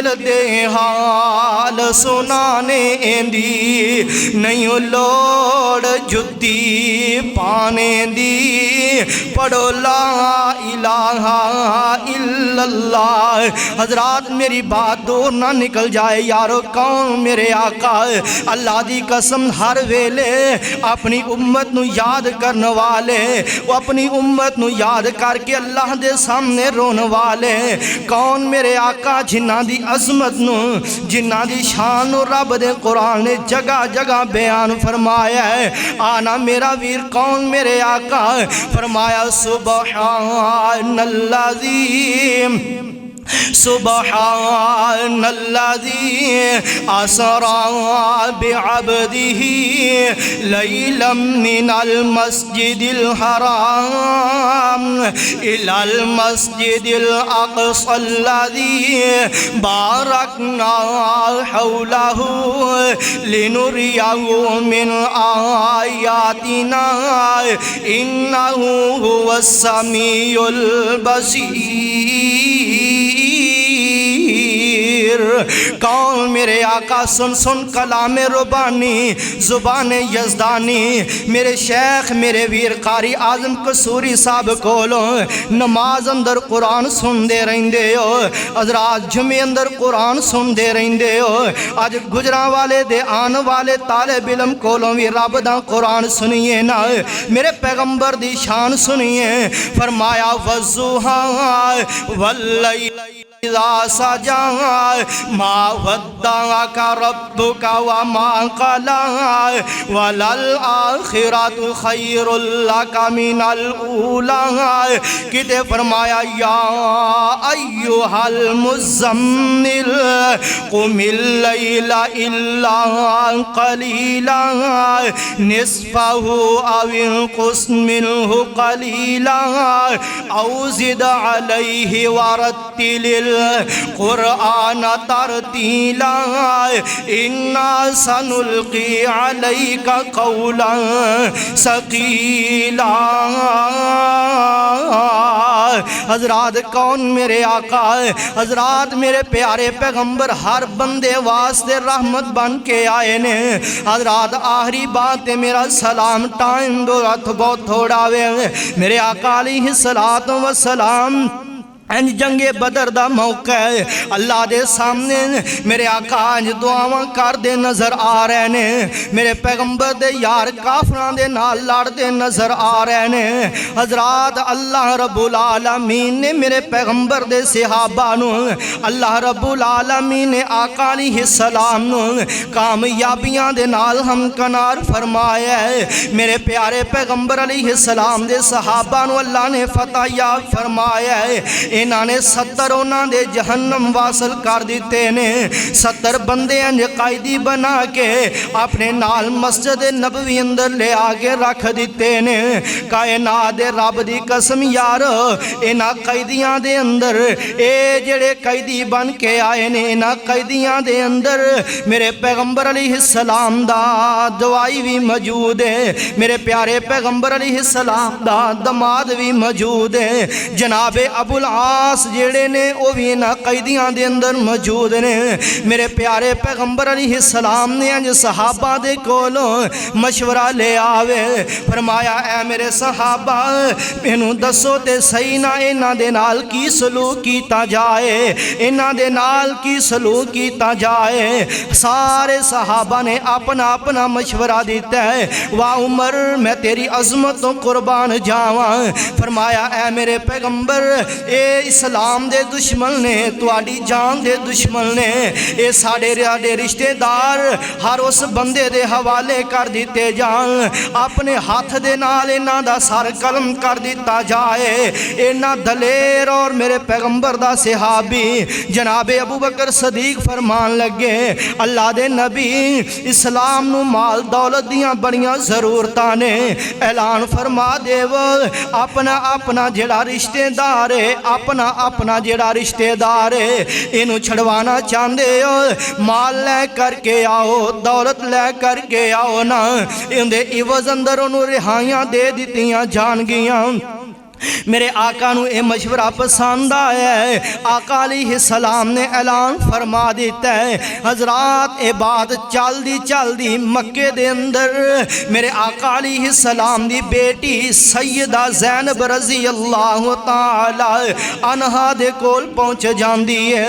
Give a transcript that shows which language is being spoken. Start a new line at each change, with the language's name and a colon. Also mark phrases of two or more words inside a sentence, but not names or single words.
Punjabi: دے حال سنانے دی نہیں لوڑ جتی پانے دی پڑھو
Arabic: لا الہ الا اللہ
Punjabi: حضرات میری بات دور نہ نکل جائے یارو کون میرے آقا اللہ دی قسم ہر ویلے اپنی امت نو یاد کرن والے وہ اپنی امت نو یاد کر کے اللہ دے سامنے رون والے کون میرے آقا جنہ دی عظمت نو جنہ دی شان نو رب دے قرآن نے جگہ جگہ بیان فرمایا ہے آنا میرا ویر کون میرے آقا فرمایا
Arabic: سبحان العظیم سبحان الذي أسرى بعبده ليلا من المسجد الحرام إلى المسجد الأقصى الذي باركنا حوله لنريه من آياتنا إنه هو السميع البصير
Punjabi: کون میرے آقا سن سن کلام ربانی زبان یزدانی میرے شیخ میرے ویر قاری اعظم قصوری صاحب کولوں نماز اندر قرآن سن دے رہندے ہو حضرات جمعے اندر قرآن سن دے رہندے ہو آج گجراں والے دے آن والے طالب علم کولوں بھی رب دا قرآن سنیے نا میرے پیغمبر دی شان سنیے فرمایا
Arabic: والضحیٰ واللیل اذا سجا ما ودعك ربك وما قلى وللآخرة خير لك من الأولى
Punjabi: کتے فرمایا
Arabic: یا ایوہ المزمل قم اللیل الا قلیلا نصفه او انقص منه قلیلا او زد علیہ ورتل القرآن ترتیلا انا سنلقی علیک قولا ثقیلا۔
Punjabi: حضرات کون میرے آقا ہے؟ حضرات میرے پیارے پیغمبر ہر بندے واسطے رحمت بن کے آئے نے۔ حضرات آخری بات ہے میرا سلام، ٹائم دو رات بہت تھوڑا ہوئے۔ میرے آقا
Arabic: علیہ السلام
Punjabi: جنگ بدر دا موقع ہے، اللہ دے سامنے میرے آقا دعاواں کر دے نظر آ رہے نے، میرے پیغمبر دے یار کافراں دے نال لڑ دے نظر آ رہے نے۔ حضرات اللہ
Arabic: رب العالمین
Punjabi: نے میرے پیغمبر دے صحابہ نو، اللہ
Arabic: رب العالمین
Punjabi: نے آقا
Arabic: علیہ السلام
Punjabi: نو کامیابیاں دے نال ہمکنار فرمایا ہے۔ میرے پیارے پیغمبر
Arabic: علیہ السلام
Punjabi: دے صحابہ نو اللہ نے فتح یاب فرمایا ہے۔ انہاں نے 70 انہاں دے جہنم واصل کر دیتے نے، 70 بندے انج قائدی بنا کے اپنے نال مسجد نبوی اندر لے آگے رکھ دیتے نے۔ کائنات دے رب دی قسم یار انہاں قیدیاں دے اندر اے جڑے قیدی بن کے آئے نے، انہاں قیدیاں دے اندر میرے پیغمبر
Arabic: علیہ السلام
Punjabi: دا دوائی بھی موجود ہے، میرے پیارے پیغمبر
Arabic: علیہ السلام
Punjabi: دا دماد بھی موجود ہے، جناب ابو العاص جڑے نے وہ بھی انہاں قیدیاں دے اندر موجود نے۔ میرے پیارے پیغمبر
Arabic: علیہ السلام
Punjabi: نے انج صحابہ دے کولوں مشورہ لے آوے، فرمایا اے میرے صحابہ مینوں دسو تے صحیح نہ انہاں دے نال کی سلوک کیتا جائے، انہاں دے نال کی سلوک کیتا جائے۔ سارے صحابہ نے اپنا اپنا مشورہ دیتا ہے۔ وا عمر میں تیری عظمتوں قربان جاواں، فرمایا اے میرے پیغمبر اے اسلام دے دشمن نے، تواڈی جان دے دشمن نے، اے ساڑے رشتہ دار ہر اس بندے دے حوالے کر دیتے جان، اپنے ہاتھ دے نال انہاں دا سر قلم کر دیتا جائے۔ انہاں دلیر اور میرے پیغمبر دا صحابی جناب ابو بکر صدیق فرمان لگے اللہ دے نبی اسلام نو مال دولت دیاں بڑیاں ضرورتاں نے، اعلان فرما دیو اپنا اپنا جڑا رشتہ دار ہے، اپنا اپنا جڑا رشتہ دار ہے انہوں چھڑوانا چاندے ہو مال لے کر کے آؤ، دولت لے کر کے آؤ نا، اندے عوض اندر انہوں رہائیاں دے دیتیاں جان گیاں۔ میرے آقا نو اے مشورہ پسند آیا ہے، آقا
Arabic: علیہ السلام
Punjabi: نے اعلان فرما دیتا ہے۔ حضرات اے بات چل دی مکے دے اندر میرے آقا
Arabic: علیہ السلام
Punjabi: دی بیٹی سیدہ زینب
Arabic: رضی اللہ تعالی عنہا
Punjabi: دے کول پہنچ جاندی ہے۔